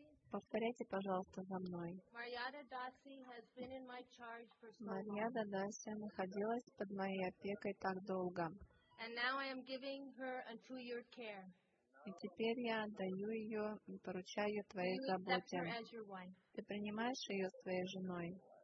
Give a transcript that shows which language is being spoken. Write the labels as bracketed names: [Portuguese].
[Russian] Повторяйте, пожалуйста, за мной. Марьяна Даси находилась под моей опекой так долго. [English] And now I am giving her unto your care. [Russian] И теперь я отдаю ее и поручаю твоей заботе. Ты принимаешь ее своей женой.